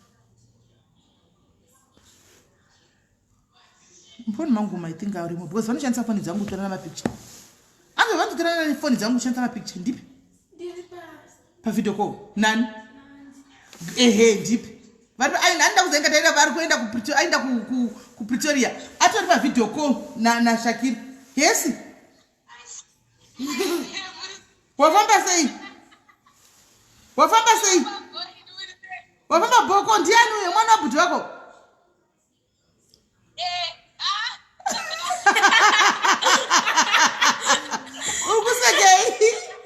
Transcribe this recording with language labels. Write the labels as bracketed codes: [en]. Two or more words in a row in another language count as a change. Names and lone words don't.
[sn] Mfoni mangu maitinga aurimo because vanoshandisa foni dzangu kutorana mapicha. Ave vanotorana nefoni dzangu kushandisa mapicha ndipi? Pavideo call nani? Ndipi? Vari aenda kuzenga taira vari kuenda ku Pretoria. Atori pa [en] video call [sn] na Shakira. Yes. Wafamba sei? Wafamba boko ndiani uyo mwana wabhuti wako? Ukusekei?